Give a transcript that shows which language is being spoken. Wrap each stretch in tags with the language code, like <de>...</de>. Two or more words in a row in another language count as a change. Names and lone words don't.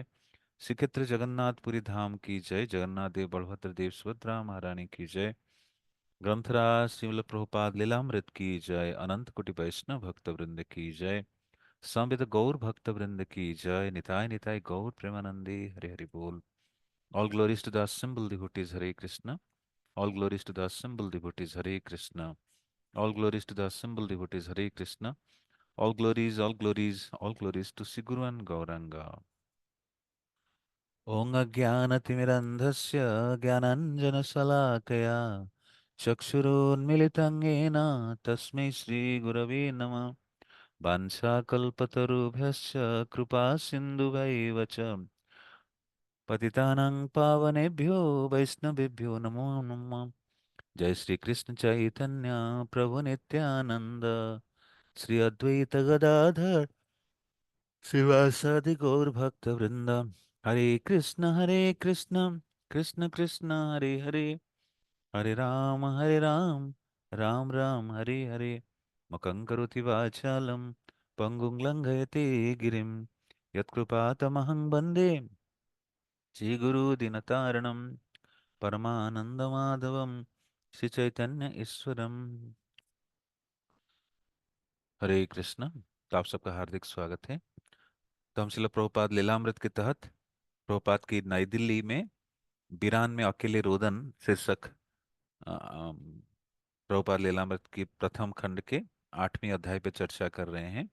<hi>श्रीक्षेत्र जगन्नाथपुरी धाम की जय। जगन्नाथ देव बलभद्र देव सुभद्रा महारानी की जय। ग्रंथराज श्रीमल प्रभुपाद लीलामृत की जय। अनंत कोटि वैष्णव भक्त वृंद की जय। संविद गौर भक्त वृंद की जय। निताय निताय गौर प्रेमानंदी हरि हरि बोल।</hi> <en>All glories to the assembled devotees, Hare Krishna. All glories to the assembled devotees, Hare Krishna. All glories to the assembled devotees, Hare Krishna. All glories to Sri Guru and Gauranga.</en> <sa>ॐ अज्ञानतिमिरन्धस्य ज्ञानाञ्जनशलाकया चक्षुरोन्मिलितं येन तस्मै श्रीगुरवे नमः। वाञ्छाकल्पतरुभ्यश्च कृपासिन्धुभैव च पतितानां पावनेभ्यो वैष्णवेभ्यो नमो नमः। जय श्री कृष्ण चैतन्य प्रभु नित्यानंद, श्री अद्वैत गदाधर श्रीवासादि गौर भक्त वृंद। हरे कृष्ण कृष्ण कृष्ण हरे हरे, हरे राम राम राम हरे हरे। मुखं करोति वाचालं पंगुं लङ्घयते गिरिं, यत्कृपातमहं वन्दे श्रीगुरुदिनतारणं परमानन्दमाधवं श्री चैतन्य ईश्वरम। हरे कृष्ण।</sa> <hi>तो आप सबका हार्दिक स्वागत है। तो हम शिला प्रभुपाद लीलामृत के तहत प्रभुपाद की नई दिल्ली में बिरान में अकेले रोदन शीर्षक प्रभुपाद लीलामृत की प्रथम खंड के 8वें अध्याय पे चर्चा कर रहे हैं।</hi>